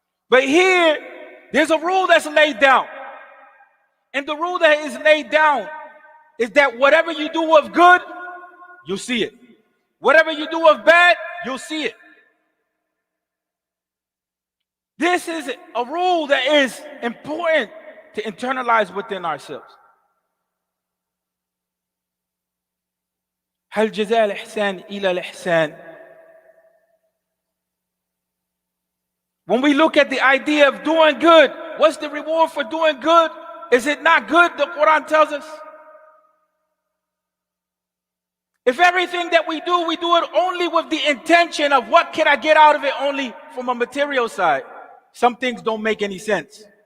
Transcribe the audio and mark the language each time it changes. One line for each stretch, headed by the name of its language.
English: But here, there's a rule that's laid down. And the rule that is laid down is that whatever you do of good, you'll see it. Whatever you do of bad, you'll see it. This is a rule that is important to internalize within ourselves.
Arabic: هل جزاء الإحسان إلى الإحسان.
English: When we look at the idea of doing good, what's the reward for doing good? Is it not good? The Quran tells us. If everything that we do it only with the intention of what can I get out of it only from a material side, some things don't make any sense.